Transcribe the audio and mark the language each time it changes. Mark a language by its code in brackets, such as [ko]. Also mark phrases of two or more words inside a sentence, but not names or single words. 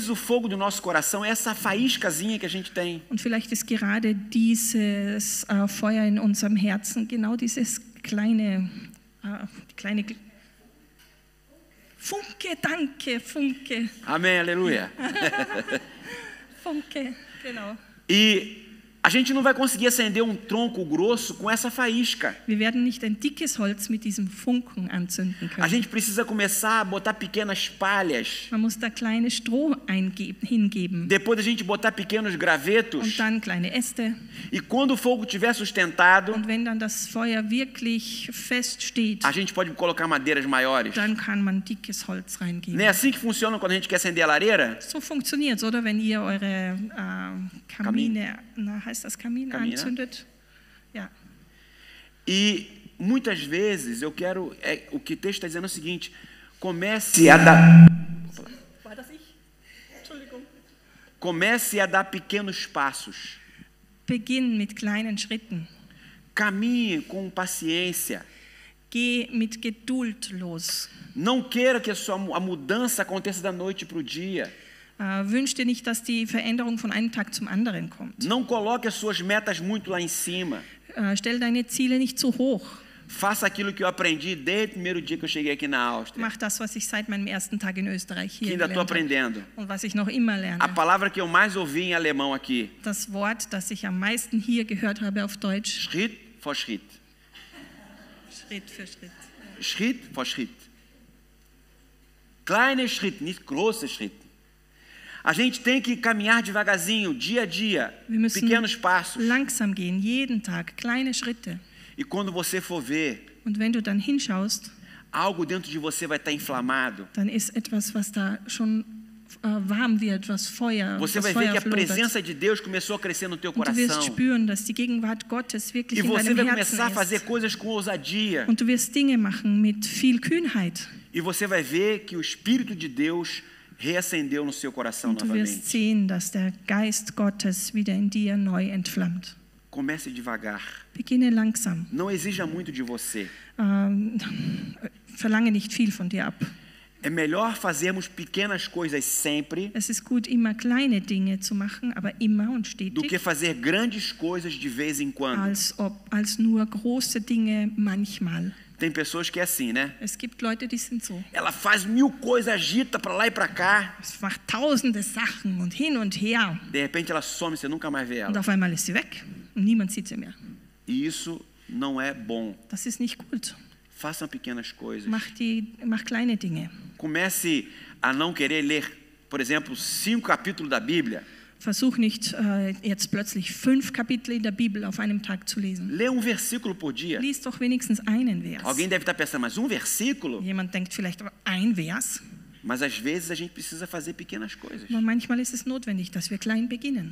[pt] vezes o fogo do nosso coração é essa faíscazinha que a gente tem. [de] Und vielleicht ist gerade dieses Feuer in unserem Herzen genau dieses kleine Funke, danke, Funke, [pt] Amém, aleluia. [de] Funke, genau. [pt] E a gente não vai conseguir acender um tronco grosso com essa faísca. [de] Wir werden nicht ein dickes Holz mit diesem Funken anzünden [pt] A [de] können. [pt] gente precisa começar a botar pequenas palhas. [de] Man muss da kleine Stroh hingeben [pt] Depois a gente botar pequenos gravetos. [de] und dann kleine Äste. [pt] E quando o fogo estiver sustentado, [de] Und wenn dann das Feuer wirklich fest steht, [pt] a gente pode colocar madeiras maiores. [de] dann kann man dickes Holz reingeben. [pt] Não é assim que funciona quando a gente quer acender a lareira? [de] So funktioniert es, oder? Wenn ihr eure Kamine, heißt das Kamin, Kamine. anzündet? Ja. [pt] E muitas vezes o que o texto está dizendo é o seguinte: comece a dar [de] War das ich? Entschuldigung. [pt] Comece a dar pequenos passos. [de] Beginn mit kleinen Schritten. [pt] Caminhe com paciência. [de] Geh mit Geduld los. [pt] Não queira que a mudança aconteça da noite para o dia. [de] Wünsch dir nicht, dass die Veränderung von einem Tag zum anderen kommt. [pt] Não coloque as suas metas muito lá em cima. [de] Stell deine Ziele nicht zu hoch. [pt] Faça aquilo que eu aprendi desde o primeiro dia que eu cheguei aqui na Áustria. [de] Mach das, was ich seit meinem ersten Tag in Österreich [pt] Que [de] hier [pt] ainda estou [de] gelernt habe [pt] aprendendo. [de] und was ich noch immer [pt] A [de] lerne. [pt] palavra que eu mais ouvi em alemão aqui. [de] Das Wort, das ich am meisten hier gehört habe auf Deutsch. Schritt vor Schritt. Schritt für Schritt. Schritt vor Schritt. Kleine Schritt, nicht große Schritt. [pt] A gente tem que caminhar devagarzinho, dia a dia, [de] Wir müssen [pt] pequenos passos. [de] langsam gehen, jeden Tag, kleine Schritte. [pt] E quando você for ver, [de] Und wenn du dann hinschaust, [pt] algo dentro de você vai estar inflamado. [de] dann ist etwas, was da schon warm wird, was Feuer, [pt] Você [de] das [pt] vai ver [de] Feuer [pt] que a [de] flodert. [pt] presença de Deus começou a crescer no teu [de] Und du wirst [pt] coração. [de] spüren, dass die Gegenwart Gottes wirklich [pt] E [de] in [pt] você [de] deinem [pt] vai [de] Herzen [pt] começar a fazer [de] ist. [pt] coisas com ousadia. [de] Und du wirst Dinge machen mit viel Kühnheit. [pt] E e você vai ver que o Espírito de Deus reacendeu no seu coração [de] Und du wirst [pt] novamente. [de] sehen, dass der Geist Gottes wieder in dir neu entflammt. [pt] Comece devagar. [de] Beginne langsam. [pt] Não exija muito de você. [de] Verlange nicht viel von dir ab. [pt] É melhor fazermos pequenas coisas sempre [de] Es ist gut, immer kleine Dinge zu machen, aber immer und [pt] do que [de] stetig, [pt] fazer grandes coisas de vez em quando. [de] als nur große Dinge manchmal. [pt] Tem pessoas que é assim, né? [de] Es gibt Leute, die sind so. [pt] Ela faz 1000 coisas, agita para lá e para cá. [de] Es macht tausende Sachen und hin und her. [pt] De repente ela some, você nunca mais vê [de] Und [pt] ela. [de] auf einmal ist sie weg und niemand sieht sie mehr. [pt] E isso não é bom. [de] Das ist nicht gut. [pt] Façam pequenas coisas. [de] Mach kleine Dinge. [pt] Comece a não querer ler, por exemplo, 5 capítulos da Bíblia. [de] Versuch nicht, jetzt plötzlich 5 Kapitel in der Bibel auf einem Tag zu lesen. [pt] Lê um versículo por dia. [de] Lies doch wenigstens einen Vers. [pt] Alguém deve estar pensando, mas um versículo? [de] Jemand denkt vielleicht, ein Vers. [pt] Mas às vezes a gente precisa fazer pequenas coisas. [de] Aber manchmal ist es notwendig, dass wir klein beginnen.